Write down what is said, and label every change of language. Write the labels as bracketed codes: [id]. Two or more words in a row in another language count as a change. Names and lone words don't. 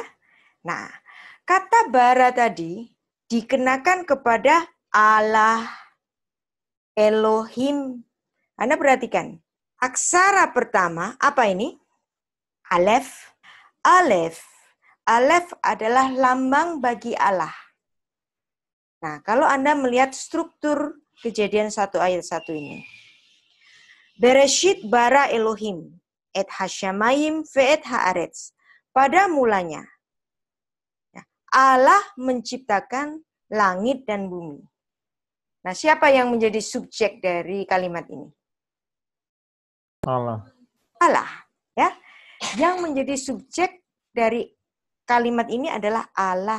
[id] Nah, kata bara tadi dikenakan kepada Allah, Elohim. Anda perhatikan, aksara pertama apa ini? Alef. Alef. Alef adalah lambang bagi Allah. Nah, kalau Anda melihat struktur Kejadian 1 ayat 1 ini. [he] בראשית ברא אלוהים את השמים ואת הארץ. [id] Pada mulanya, Allah menciptakan langit dan bumi. Nah, siapa yang menjadi subjek dari kalimat ini? Allah. Allah, ya. Yang menjadi subjek dari kalimat ini adalah Allah.